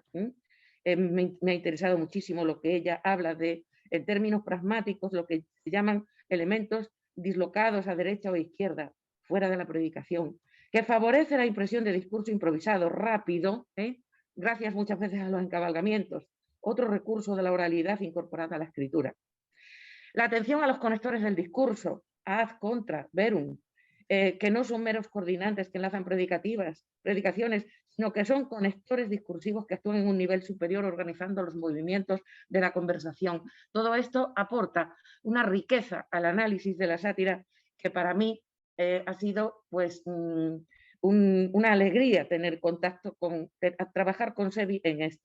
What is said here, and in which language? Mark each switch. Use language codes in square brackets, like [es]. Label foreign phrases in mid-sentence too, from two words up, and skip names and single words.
[es] Me ha interesado muchísimo lo que ella habla de, en términos pragmáticos, lo que se llaman elementos dislocados a derecha o izquierda, fuera de la predicación, que favorece la impresión de discurso improvisado, rápido, gracias muchas veces a los encabalgamientos, otro recurso de la oralidad incorporada a la escritura. La atención a los conectores del discurso, [la] ad, contra, verum, [es] que no son meros coordinantes que enlazan predicaciones, sino que son conectores discursivos que actúan en un nivel superior organizando los movimientos de la conversación. Todo esto aporta una riqueza al análisis de la sátira que para mí ha sido pues, una alegría tener contacto trabajar con Sevi en esto.